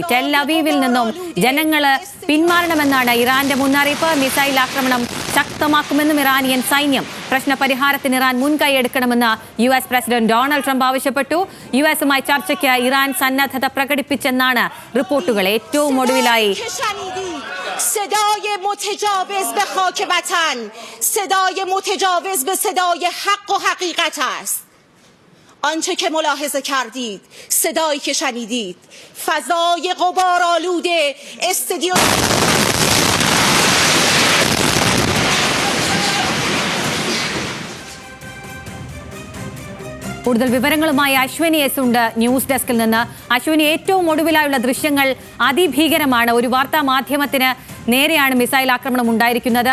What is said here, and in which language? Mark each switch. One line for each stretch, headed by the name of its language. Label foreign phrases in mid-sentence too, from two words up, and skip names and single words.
Malayalam: ടെൽ അവീവിൽ നിന്നും ജനങ്ങള് പിന്മാറണമെന്നാണ് ഇറാന്റെ മുന്നറിയിപ്പ്. മിസൈൽ ആക്രമണം ശക്തമാക്കുമെന്നും ഇറാനിയൻ സൈന്യം. പ്രശ്നപരിഹാരത്തിന് ഇറാൻ മുൻകൈയെടുക്കണമെന്ന് US പ്രസിഡന്റ് ഡൊണാൾഡ് ട്രംപ് ആവശ്യപ്പെട്ടു. USുമായി ചർച്ചയ്ക്ക് ഇറാൻ സന്നദ്ധത പ്രകടിപ്പിച്ചെന്നാണ് റിപ്പോർട്ടുകൾ. ഏറ്റവും ഒടുവിലായി
Persian: صدای متجاوز به خاک وطن، صدای متجاوز به صدای حق و حقیقت است. آنچه که ملاحظه کردید، صدایی که شنیدید، فضای غبارآلود استودیو
Malayalam: കൂടുതൽ വിവരങ്ങളുമായി അശ്വിനി എസ് ഉണ്ട്
English: news deskil
Malayalam: നിന്ന്. അശ്വിനി, ഏറ്റവും ഒടുവിലായുള്ള ദൃശ്യങ്ങൾ അതിഭീകരമാണ്. ഒരു വാർത്താ മാധ്യമത്തിന് നേരെയാണ് മിസൈൽ ആക്രമണം ഉണ്ടായിരിക്കുന്നത്.